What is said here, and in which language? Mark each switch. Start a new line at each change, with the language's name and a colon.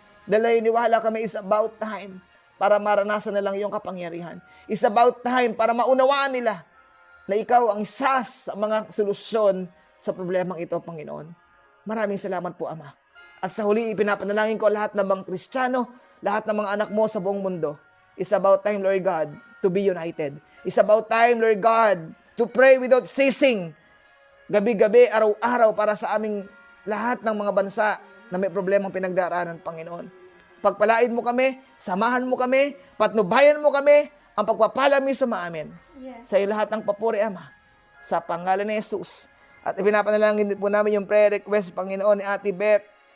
Filipino: Dahil niwala kami,
English: it's about time
Filipino: para maranasan na lang iyong kapangyarihan.
English: It's about time
Filipino: para maunawaan nila na ikaw ang isa sa mga solusyon sa problemang ito, Panginoon. Maraming salamat po, Ama. At sa huli, ipinapanalangin ko lahat ng mga Kristiyano, lahat ng mga anak mo sa buong mundo.
English: It's about time, Lord God, to be united. It's about time, Lord God, to pray without ceasing.
Filipino: Gabi-gabi, araw-araw para sa aming lahat ng mga bansa na may problemang pinagdaraanan, Panginoon. Pagpalain mo kami, samahan mo kami, patnubayan mo kami, ang pagpapala mo sa maamin.
English: Yes.
Filipino: Sa iyo lahat ng papuri, Ama. Sa pangalan ni Jesus. At ipinapanalangin din po namin yung prayer request, Panginoon, ni Ate Beth.